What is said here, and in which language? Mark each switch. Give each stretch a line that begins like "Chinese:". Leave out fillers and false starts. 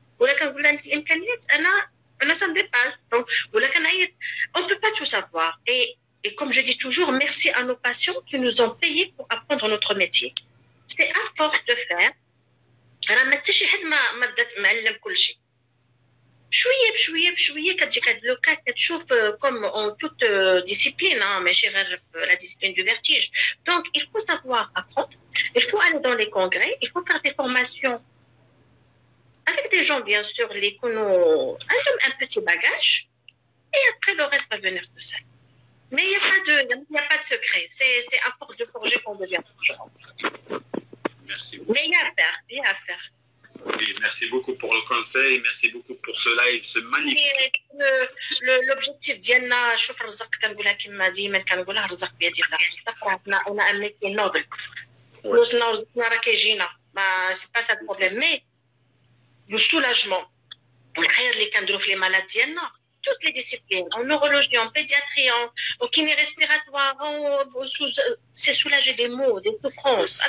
Arabic: ولكن نقول عندك الامكانيات انا ça me dépasse.
French: Donc ولكن on peut pas tout savoir. Et comme je dis toujours, merci à nos patients qui nous ont payé pour apprendre notre métier. C'est à force de faire.
Arabic: انا ما حتى شي حد ما بدات معلم كل شيء. شويه بشويه بشويه كتجيك هاد لوكات كتشوف comme en toute discipline ماشي غير la discipline du vertige.
French: Donc il faut savoir apprendre, il faut aller dans les congrès, il faut faire des formations avec des gens bien sûr les connaissent un petit bagage et après le reste va venir tout seul. Mais il n'y a pas de secret, c'est à force de forger qu'on devient forgeron. Merci. Mais il y a à faire. Oui, merci beaucoup pour le conseil, merci beaucoup pour ce live, ce magnifique.
Arabic: L'objectif ديالنا شوف الرزق كنقولها كما ديما كنقولها الرزق بيد الله.
French: الرزق on a un métier noble. رزقنا راه كيجينا ما سي با سا بروبليم مي le soulagement والخير اللي كنديرو في لي مالاد ديالنا toutes les disciplines en neurologie en pédiatrie en kiné respiratoire c'est soulager des maux des souffrances.